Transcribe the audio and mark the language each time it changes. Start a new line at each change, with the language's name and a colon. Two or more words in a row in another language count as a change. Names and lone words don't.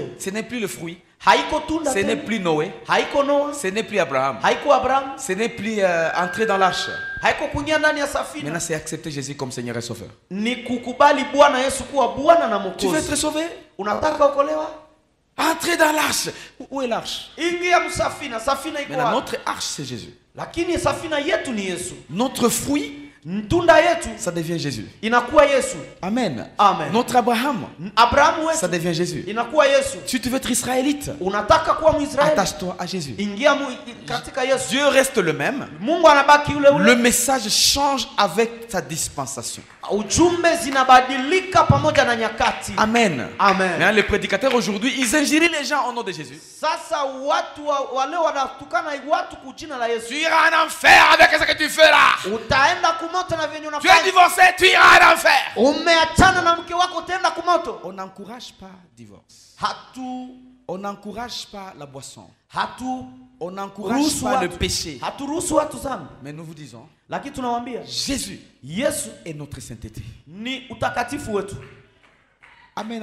French: Ce n'est plus le fruit.
Swahili: Haiko tunda.
French: Ce n'est plus Noé.
Swahili: Haiko Noa.
French: Ce n'est plus Abraham.
Swahili: Haiko Abraham.
French: Ce n'est plus entrer dans l'arche.
Swahili: Haiko kuingia ndani ya safina.
French: Maintenant, c'est accepter Jésus comme Seigneur et Sauveur.
Swahili: Ni kukubali Bwana Yesu kuwa Bwana na Mwokozi.
French: Tu veux être sauvé?
Swahili: Unataka okolewa?
French: Entrez dans l'arche. Où est l'arche?
Swahili: Ingia msafina, safina iko wapi?
French: Maintenant, notre arche, c'est Jésus.
Swahili: Lakini safina yetu ni Yesu.
French: Notre fruit,
Swahili: tunda yetu,
French: ça devient Jésus.
Swahili: Inakuwa Yesu.
French: Amen.
Swahili: Amen.
French: Notre Abraham,
Swahili: wetu,
French: ça devient Jésus.
Swahili: Inakuwa Yesu.
French: Si tu veux être israélite,
Swahili: unataka kuwa Mwisraeli,
French: attache-toi à Jésus.
Swahili: Ingia katika Yesu.
French: Dieu reste le même.
Swahili: Mungu anabaki ule ule.
French: Le message change avec sa dispensation.
Swahili: Ujumbe zinabadilika pamoja na nyakati.
French: Amen.
Swahili: Amen.
French: Mais les prédicateurs aujourd'hui, ils injurient les gens au nom de Jésus.
Swahili: Sasa watu wale wanatukana watu kwa jina la Yesu.
French: Tu iras en enfer avec ce que tu fais là.
Swahili: Utaenda kumoto na venye unafanya.
French: Tu es divorcé, tu iras en enfer.
Swahili: Umeachana na mke wako utaenda kumoto.
French: On n'encourage pas divorce. On n'encourage pas la boisson. On n'encourage pas le péché. Mais nous vous disons, Jésus est notre sainteté. Amen.